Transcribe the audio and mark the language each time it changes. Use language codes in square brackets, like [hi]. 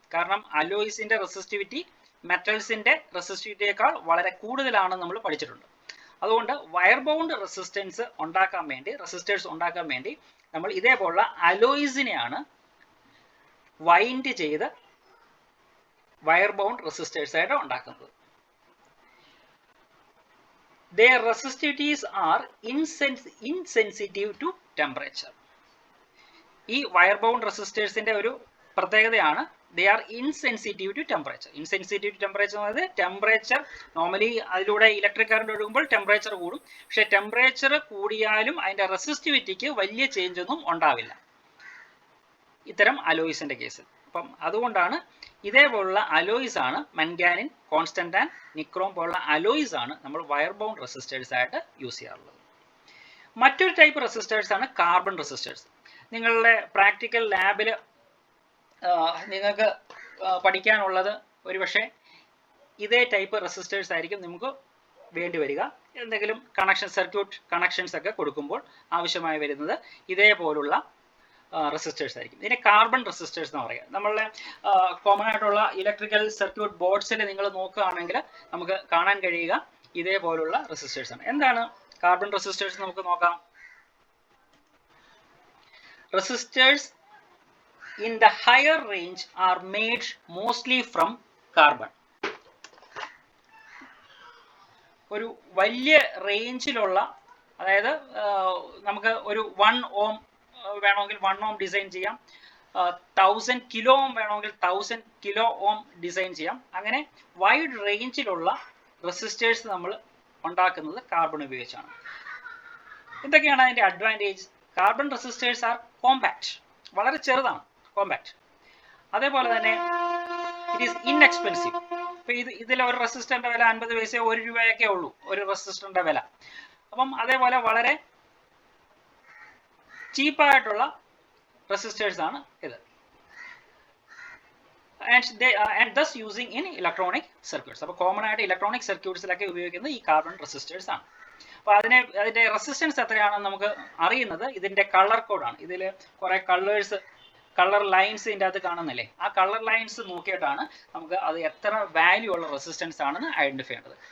[ml] കാരണം അലോയ്സിന്റെ റെസിസ്റ്റിവിറ്റി മെറ്റൽസിന്റെ റെസിസ്റ്റിവിറ്റിയേക്കാൾ വളരെ കൂടുതലാണെന്ന് നമ്മൾ പഠിച്ചിട്ടുണ്ട്. അതുകൊണ്ട് വയർ ബൗണ്ട് റെസിസ്റ്റേഴ്സ് ഉണ്ടാക്കാൻ വേണ്ടി നമ്മൾ ഇതേപോലുള്ള അലോയ്സിനെയാണ് വൈൻഡ് ചെയ്ത് വയർ ബൗണ്ട് റെസിസ്റ്റേഴ്സ് ആയിട്ട് ഉണ്ടാക്കുന്നത്. [en] Their resistivities are insensitive to temperature. [ml] ഈ വയർ ബൗണ്ട് റെസിസ്റ്റേഴ്സിന്റെ ഒരു പ്രത്യേകതയാണ് [en] they are insensitive to temperature. Insensitive to temperature [ml] എന്ന് പറയുന്നത് ടെമ്പറേച്ചർ, നോർമലി അതിലൂടെ ഇലക്ട്രിക് കറണ്ട് ഒഴുകുമ്പോൾ ടെമ്പറേച്ചർ കൂടും. പക്ഷെ ടെമ്പറേച്ചർ കൂടിയാലും അതിന്റെ റെസിസ്റ്റിവിറ്റിക്ക് വലിയ ചേഞ്ച് ഒന്നും ഉണ്ടാവില്ല ഇത്തരം അലോയ്സിന്റെ കേസിൽ. അപ്പം അതുകൊണ്ടാണ് ഇതേപോലുള്ള അലോയ്സ് ആണ് മൻഗാനിൻ, കോൺസ്റ്റന്റാൻ, നിക്രോം പോലുള്ള അലോയ്സ് ആണ് നമ്മൾ വയർ ബൗണ്ട് റെസിസ്റ്റേഴ്സ് ആയിട്ട് യൂസ് ചെയ്യാറുള്ളത്. മറ്റൊരു ടൈപ്പ് റെസിസ്റ്റേഴ്സ് ആണ് കാർബൺ റെസിസ്റ്റേഴ്സ്. നിങ്ങളുടെ പ്രാക്ടിക്കൽ ലാബിൽ നിങ്ങൾക്ക് പഠിക്കാനുള്ളത് ഒരുപക്ഷെ ഇതേ ടൈപ്പ് റെസിസ്റ്റേഴ്സ് ആയിരിക്കും നമുക്ക് വേണ്ടി വരിക. എന്തെങ്കിലും സർക്യൂട്ട് കണക്ഷൻസ് ഒക്കെ കൊടുക്കുമ്പോൾ ആവശ്യമായി വരുന്നത് ഇതേപോലുള്ള റെസിസ്റ്റേഴ്സ് ആയിരിക്കും. ഇതിനെ കാർബൺ റെസിസ്റ്റേഴ്സ് എന്ന് പറയുക. നമ്മളുടെ കോമൺ ആയിട്ടുള്ള ഇലക്ട്രിക്കൽ സർക്യൂട്ട് ബോർഡ്സിൽ നിങ്ങൾ നോക്കുകയാണെങ്കിൽ നമുക്ക് കാണാൻ കഴിയുക ഇതേപോലുള്ള റെസിസ്റ്റേഴ്സ് ആണ്. എന്താണ് കാർബൺ റെസിസ്റ്റേഴ്സ് നമുക്ക് നോക്കാം. [en] resistors in the higher range are made mostly from carbon. [ml] ഒരു വലിയ റേഞ്ചിലുള്ള, അതായത് നമുക്ക് ഒരു 1 ohm വേണമെങ്കിൽ 1 ohm ഡിസൈൻ ചെയ്യാം, 1000 kilo ohm വേണമെങ്കിൽ 1000 kilo ohm ഡിസൈൻ ചെയ്യാം. അങ്ങനെ വൈഡ് റേഞ്ചിലുള്ള റെസിസ്റ്റേഴ്സ് നമ്മൾ ഉണ്ടാക്കുന്നത് കാർബൺ ഉപയോഗിച്ചാണ്. എന്തൊക്കെയാണ് അതിൻ്റെ advantage? Carbon resistors R compact, വളരെ ചെറുതാണ്, കോമ്പാക്ട്. അതേപോലെ തന്നെ [en] It is inexpensive. [ml] ഇപ്പൊ ഇതിൽ ഒരു റെസിസ്റ്ററിന്റെ വില 50 പൈസ 1 രൂപയൊക്കെ ഉള്ളൂ ഒരു റെസിസ്റ്ററിന്റെ വില. അപ്പം അതേപോലെ വളരെ ചീപ്പായിട്ടുള്ള റെസിസ്റ്റേഴ്സ് ആണ് ഇത്. [en] and thus using in electronic circuits. [ml] അപ്പോൾ കോമൺ ആയിട്ട് ഇലക്ട്രോണിക് സർക്യൂട്ട്സിലൊക്കെ ഉപയോഗിക്കുന്നത് ഈ കാർബൺ റെസിസ്റ്റേഴ്സ് ആണ്. അപ്പോൾ അതിന്റെ റെസിസ്റ്റൻസ് എത്രയാണെന്ന് നമുക്ക് അറിയുന്നത് ഇതിന്റെ കളർ കോഡാണ്. ഇതിൽ കുറെ കളർ ലൈൻസ് ഇതിൻ്റെ അകത്ത് കാണുന്നില്ലേ, ആ കളർ ലൈൻസ് നോക്കിയിട്ടാണ് നമുക്ക് അത് എത്ര വാല്യൂ ഉള്ള റെസിസ്റ്റൻസ് ആണെന്ന് ഐഡന്റിഫൈ ചെയ്യേണ്ടത്.